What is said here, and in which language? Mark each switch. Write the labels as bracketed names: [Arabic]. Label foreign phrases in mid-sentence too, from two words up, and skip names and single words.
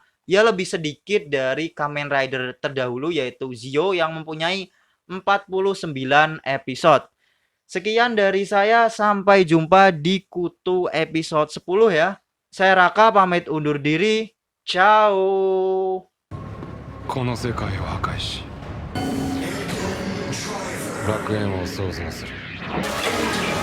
[Indonesian] Ya lebih sedikit dari Kamen Rider terdahulu yaitu Zio yang mempunyai 49 episode. Sekian dari saya, sampai jumpa di Kutu episode 10 ya. Saya Raka pamit undur diri. Ciao. [Japanese] この世界を破壊し楽園を創造する。